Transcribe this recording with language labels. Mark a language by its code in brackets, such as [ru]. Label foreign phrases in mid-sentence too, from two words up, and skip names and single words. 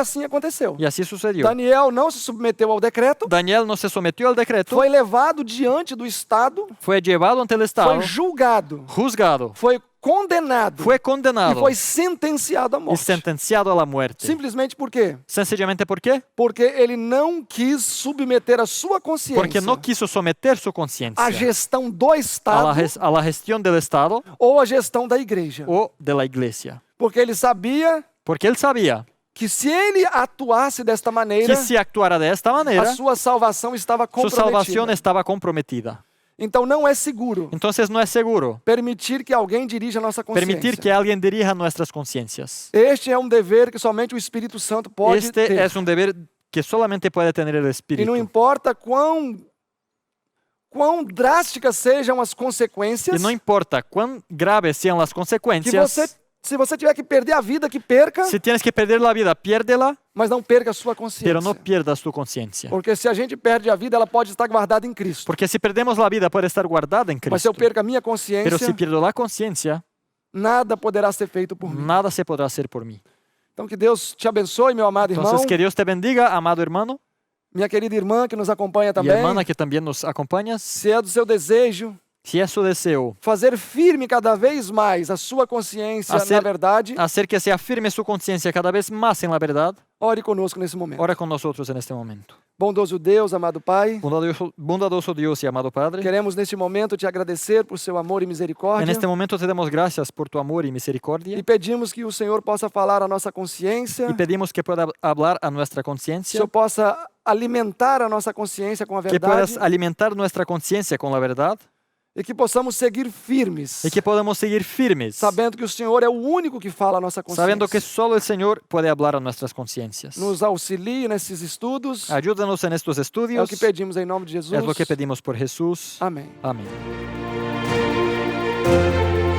[pt] E assim aconteceu. [es] Y así sucedió. [pt] Daniel não se submeteu ao decreto, [es] Daniel no se sometió al decreto, [pt] foi levado diante do Estado, [es] fue llevado ante el Estado, [pt] foi julgado, [es] juzgado, [pt] foi condenado [es] fue [pt] e [es] condenado [pt] foi sentenciado à [es] y [pt] morte. [es] sentenciado a la muerte. [pt] Simplesmente por quê? [es] Sencillamente ¿por qué? [pt] Porque ele não quis submeter a sua consciência [es] Porque no quiso someter su [pt] à [es] conciencia [pt] gestão do [es] a [pt] Estado [es] a la gestión del Estado [pt] ou à gestão da igreja. [es] o de la iglesia. [pt] Porque ele sabia [es] Porque él sabía [pt] que se ele atuasse desta maneira, [es] que si actuara de esta [pt] a [es] manera, [pt] sua salvação estava [es] su salvación [pt] comprometida. [es] estaba comprometida. [pt] Então não é seguro [es] Entonces no es seguro [pt] permitir que alguém dirija a nossa consciência. [es] permitir que alguien dirija nuestras conciencias. [pt] Este é um dever que somente o Espírito Santo pode [es] Este [pt] ter. [es] es un deber que solamente puede tener el [pt] E [es] Espíritu. [pt] não importa quão drásticas sejam as [es] Y [pt] consequências, [es] no importa cuán graves sean las [pt] que [es] consecuencias, [pt] se você tiver que perder a vida, que perca, [es] si tienes que perder la vida, piérdela, [pt] mas não perca a sua consciência. [es] pero no pierdas tu conciencia. [pt] Porque se a gente perde a vida, ela pode estar guardada em Cristo. [es] Porque si perdemos la vida puede estar guardada en [pt] Mas se eu [es] Cristo. [pt] perco a minha [es] Pero [pt] consciência, [es] si pierdo la conciencia, [pt] nada poderá ser feito por mim. [es] nada se podrá hacer por mí. [pt] Então que Deus te abençoe, meu amado irmão, [es] Entonces, que Dios te bendiga, amado hermano [pt] minha querida irmã que nos acompanha [es] y [pt] também. [es] hermana que también nos acompañas. [pt] Se é do seu desejo [es] Si es su deseo [pt] fazer firme cada vez mais a sua consciência na verdade, [es] hacer que sea firme su conciencia cada vez más en la verdad, [pt] ore conosco nesse momento. [es] ora con nosotros en este momento. [pt] Bondoso Deus, amado Pai, [es] Bondadoso Dios y amado Padre, [pt] queremos neste momento te agradecer por seu amor e misericórdia [es] en este momento te damos gracias por tu amor y [pt] e [es] misericordia [pt] pedimos que o Senhor possa falar a nossa consciência, [es] y pedimos que pueda hablar a nuestra [pt] o [es] conciencia, [pt] Senhor possa alimentar a nossa consciência com a [es] que puedas [pt] verdade [es] alimentar nuestra conciencia con la verdad [pt] E que possamos seguir firmes, [es] y que podamos seguir firmes, [pt] sabendo que o Senhor é o único que fala a nossa [es] sabiendo que [pt] consciência. [es] solo el Señor puede hablar a nuestras conciencias. [pt] Nos auxilie nesses estudos. [es] Ayúdanos en estos [pt] É o [es] estudios. [pt] que pedimos em nome de Jesus. [es] Es lo que pedimos por Jesús. [pt] Amém. [es] Amén.